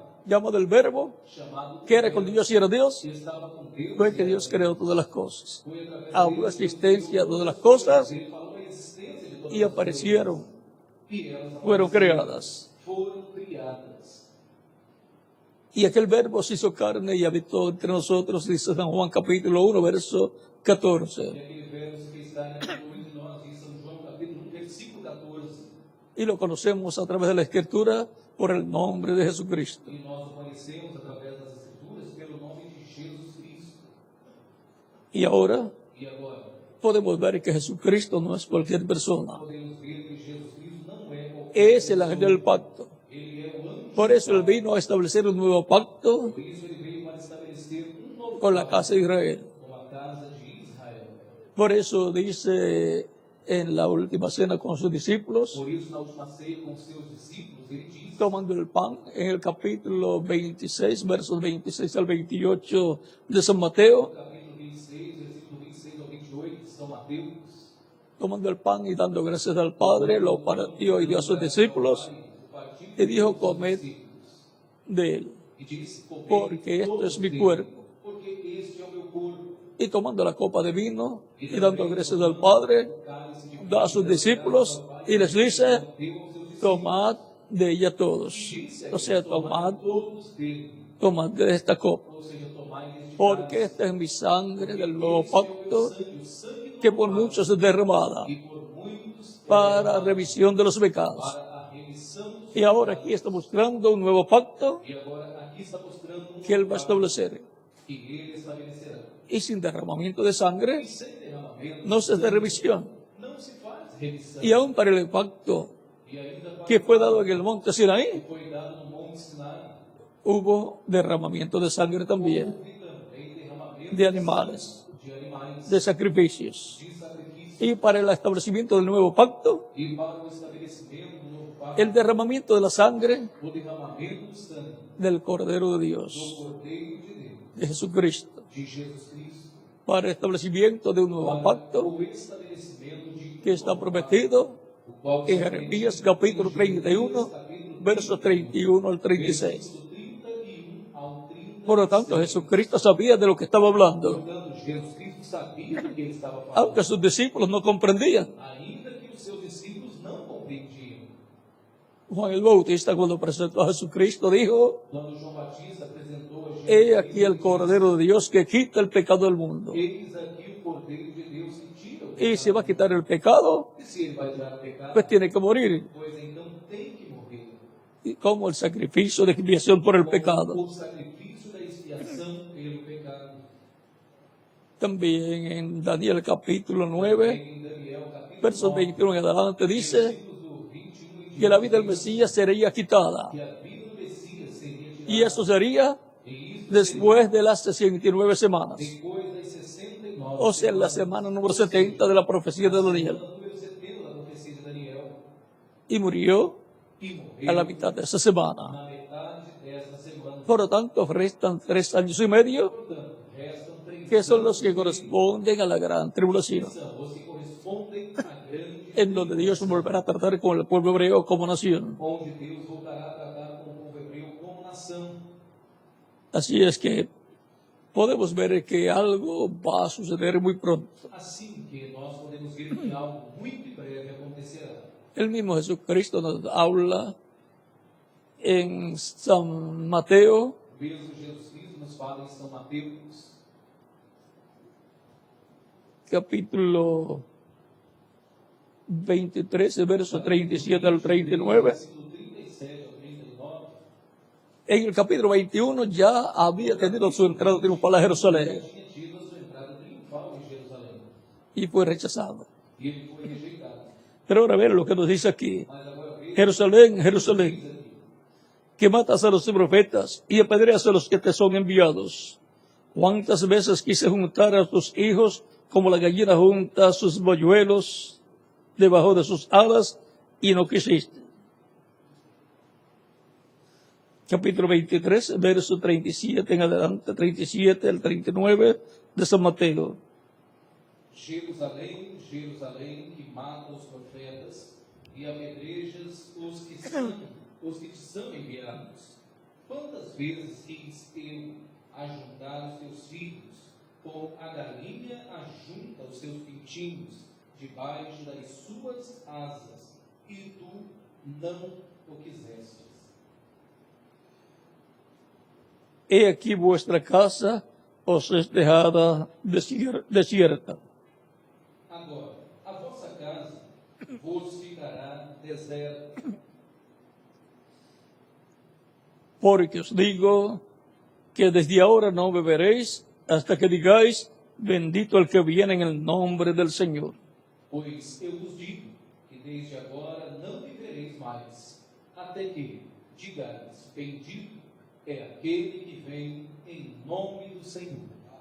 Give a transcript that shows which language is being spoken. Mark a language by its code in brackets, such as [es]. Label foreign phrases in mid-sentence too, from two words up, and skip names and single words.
[es] llamado el Verbo, [pt] chamado [es] que era con Dios y era Dios, [pt] que estava com Deus, [es] fue que Dios creó todas las cosas. [pt] foi através [es] Habló la existencia de todas las cosas [pt] ele falou a existência de todas [es] y [pt] as [es] aparecieron, [pt] coisas, e elas [es] fueron [pt] apareceram, [es] creadas. [pt] foram criadas. [es] Y aquel Verbo se hizo carne y habitó entre nosotros, dice San Juan capítulo 1, verso 14. [pt] E aquele verso que está em Atos de nós, em São João capítulo 1, versículo 14, [es] Y lo conocemos a través de la Escritura por el nombre de Jesucristo. [pt] e nós o conhecemos através das Escrituras pelo nome de Jesus Cristo. [es] Y ahora [pt] E agora, [es] podemos ver que Jesucristo no es cualquier persona. [pt] podemos ver que Jesus Cristo não é qualquer [es] Es el ángel del pacto. [pt] Ele é o anjo. [es] Por eso Él vino a establecer un nuevo pacto [pt] Por isso ele veio para estabelecer novo [es] con la [pt] pacto [es] casa de Israel. [pt] com a casa de Israel. [es] Por eso dice en la última cena con sus discípulos, [pt] Por isso, na última ceia com seus discípulos, ele diz, [es] tomando el pan en el capítulo 26, versos 26 al 28 de San Mateo, [pt] no capítulo 26, versículo 26 ao 28 de São Mateus, [es] tomando el pan y dando gracias al Padre, lo partió y dio a sus discípulos y dijo, comed de él, [pt] e diz, comei [es] porque esto [pt] todos [es] es mi [pt] dele, [es] cuerpo. [pt] porque este é o meu corpo. [es] Y tomando la copa de vino y dando gracias al Padre, [pt] Cálice de [es] da a sus discípulos y les dice, [pt] deu aos seus discípulos, [es] tomad de ella todos. [pt] disse, [es] O sea, tomad, [pt] todos dele, [es] tomad de esta copa, [pt] ou seja, tomai deste [es] porque [pt] cálice, [es] esta es mi sangre del nuevo [pt] este é o meu [es] pacto, [pt] sangue, o sangue do [es] que por [pt] novo [es] muchos es derramada [pt] pacto, e por muitos é [es] para [pt] derramado [es] remisión de los pecados. [pt] para a remissão dos [es] Y ahora aquí está mostrando un nuevo pacto [pt] E agora aqui está mostrando [es] que Él va a establecer. [pt] que ele estabelecerá. [es] Y sin derramamiento de sangre [pt] E sem derramamento [es] no se hace remisión. [pt] não se faz remissão. [es] Y aún para el pacto [pt] E ainda para [es] que fue dado en el monte Sinaí, [pt] foi dado no Monte Sinai, [es] hubo derramamiento de sangre también, [pt] houve também derramamento [es] de animales, [pt] de animais, [es] de sacrificios. [pt] de sacrifício. [es] Y para el establecimiento del nuevo pacto, [pt] E para o estabelecimento do novo pacto, [es] el derramamiento de la sangre [pt] o derramamento do sangue [es] del Cordero de [pt] do [es] Dios, [pt] Cordeiro de Deus, [es] de Jesucristo, [pt] de Jesus Cristo, [es] para el establecimiento de un nuevo [pt] para [es] pacto [pt] o estabelecimento de [es] que está prometido [pt] o qual [es] en Jeremías capítulo 31, versos 31 al 36. [pt] versículo 31 ao 30. [es] Por lo tanto, Jesucristo sabía de lo que estaba hablando, [pt] Portanto, Jesus Cristo sabia do que ele estava falando, [es] aunque sus discípulos no comprendían. [pt] ainda que os seus discípulos não compreendiam. [es] Juan el Bautista, cuando presentó a Jesucristo, dijo, [pt] Quando João Batista apresentou a Jesus, [es] he aquí el Cordero de Dios que quita el pecado del mundo. [pt] eis aqui o Cordeiro de Deus que tira o [es] Y [pt] pecado. [es] si va a quitar el pecado, [pt] E se ele vai tirar o pecado, [es] pues tiene que morir, [pt] pois então tem que morrer. [es] y como el sacrificio de expiación por el pecado. [pt] O sacrifício da expiação pelo pecado. [es] También en Daniel capítulo 9, [pt] Em Daniel capítulo [es] versos [pt] 9, [es] 21 en adelante, dice [pt] versículos do 21 em [es] que la vida del [pt] diante, [es] Mesías sería quitada. [pt] que a vida do Messias seria tirada. [es] Y eso sería [pt] E isso [es] después de las 69 semanas. [pt] depois das 69 [es] O sea, en la semana número 70 de la profecía de Daniel. [pt] número 70 da profecia de Daniel, [es] Y murió [pt] e [es] a la [pt] morreu [es] mitad de esa semana. [pt] na metade desta semana. [es] Por lo tanto, restan 3 años y medio [pt] Portanto, restam 3 [es] que son los que corresponden a la gran tribulación, [pt] são os que correspondem à grande [es] en donde Dios volverá a tratar con el pueblo hebreo como nación. [pt] onde Deus voltará a tratar com o povo hebreu como nação. [es] Así es que podemos ver que algo va a suceder muy pronto. [pt] Assim que nós podemos ver que algo muito em breve acontecerá. [es] El mismo Jesucristo nos habla en San Mateo, [pt] O mesmo Jesus Cristo nos fala em São Mateus, [es] capítulo 23, verso 37 al 39. [pt] versículo 37 ao 39. [es] En el capítulo 21 ya había tenido su entrada triunfal a Jerusalén [pt] Tinha tido a sua entrada triunfal em Jerusalém. [es] y fue rechazado. [pt] E ele foi rejeitado. [es] Pero ahora ver lo que nos dice aquí. [pt] Mas agora veja [es] Jerusalén, [pt] o [es] Jerusalén, [pt] que diz aqui. [es] que matas a los profetas y apedreas a los que te son enviados. ¿Cuántas veces quise juntar a tus hijos como la gallina junta sus polluelos debajo de sus alas y no quisiste? Capítulo 23, verso 37 en adelante, 37 al 39 de San Mateo. [pt] Jerusalém, Jerusalém, que mata os profetas e apedrejas os que te são enviados. Quantas vezes quis eu ajuntar os teus filhos, como a galinha ajunta os seus pintinhos debaixo das suas asas, e tu não o quisestes. [es] He aquí vuestra casa os es dejada desierta. [pt] Agora, a vossa casa vos ficará deserta. [es] Porque os digo que desde ahora no beberéis hasta que digáis, bendito el que viene en el nombre del Señor. [pt] Pois eu vos digo que desde agora não vivereis mais, até que digais, bendito é aquele que vem em nome do Senhor.